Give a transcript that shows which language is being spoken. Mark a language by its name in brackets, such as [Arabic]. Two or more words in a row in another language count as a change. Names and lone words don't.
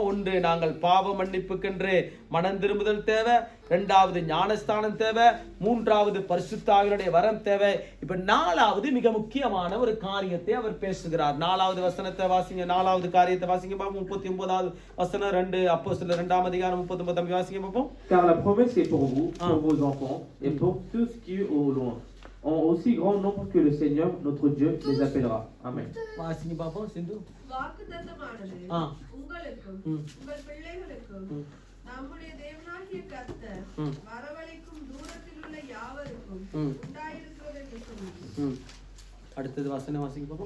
[Tamil] 1, நாங்கள் பாவ மன்னிப்புக்கென்று மனம் திரும்புதல் தேவை. 2வது ஞானஸ்தானம் தேவை. 3வது பரிசுத்த ஆவியானவருடைய வரம் தேவை. இப்ப 4வது மிக முக்கியமான ஒரு காரியத்தை அவர் பேசுகிறார். 4வது வசனத்தை வாசிங்க, 4வது காரியத்தை வாசிங்க பார்ப்போம். 39வது வசனம் 2 அப்போஸ்தலர் 2ஆம் அதிகாரம் 39 வாசிங்க பார்ப்போம். [French] Car la promesse est pour vous, pour vos enfants et pour tous qui au loin, en aussi grand nombre que le Seigneur notre Dieu les appellera. Amen. [Tamil] வாசிங்க பார்ப்போம் சிந்து. வாக்குத்தத்தமானது உங்களுக்கும் உங்கள் பிள்ளைகளுக்கும் நம்முடைய தேவனாகிய கர்த்தர் வரவழைக்கும் தூரத்தில் உள்ள யாவருக்கும் உண்டாயிருக்கிறது என்று சொல்லி. அடுத்தது வசனம் வாசிங்க பார்ப்போம்.